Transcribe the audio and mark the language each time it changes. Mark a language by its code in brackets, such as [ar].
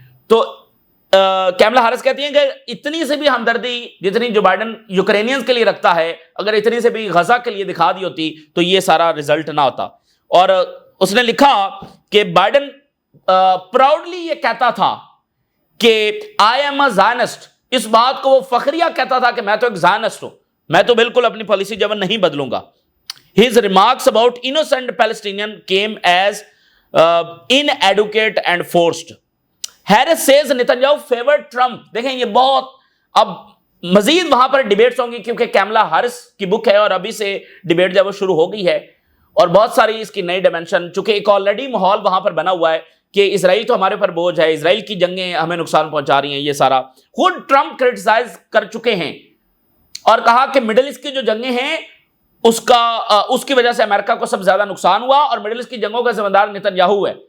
[ur] تو کیملا ہارس کہتی ہیں کہ اتنی سے بھی ہمدردی جتنی جو بائیڈن یوکرینینز کے لیے رکھتا ہے، اگر اتنی سے بھی غزہ کے لیے دکھا دی ہوتی تو یہ سارا ریزلٹ نہ ہوتا. اور اس نے لکھا کہ بائیڈن پراؤڈلی یہ کہتا تھا کہ [en] I am a scientist, [ur] اس بات کو وہ فخریہ کہتا تھا کہ میں تو ایک زائنسٹ ہوں، میں تو بالکل اپنی پالیسی جو نہیں بدلوں گا. [en] His remarks about innocent Palestinian came as inadequate and forced. Harris says Netanyahu favored Trump. [ur] دیکھیں یہ بہت اب مزید وہاں پر ڈیبیٹس ہوں گی، کیونکہ کیملا ہارس کی بک ہے اور ابھی سے ڈیبیٹ جب وہ شروع ہو گئی ہے اور بہت ساری اس کی نئی ڈائمنشن، چونکہ ایک آلریڈی ماحول وہاں پر بنا ہوا ہے کہ اسرائیل تو ہمارے پر بوجھ ہے، اسرائیل کی جنگیں ہمیں نقصان پہنچا رہی ہیں. یہ سارا خود ٹرمپ کرٹیسائز کر چکے ہیں اور کہا کہ مڈل ایسٹ کی جو جنگیں ہیں اس کی وجہ سے امریکہ کو سب زیادہ نقصان ہوا اور مڈل ایسٹ کی جنگوں کا ذمہ دار نتنیاہو ہے.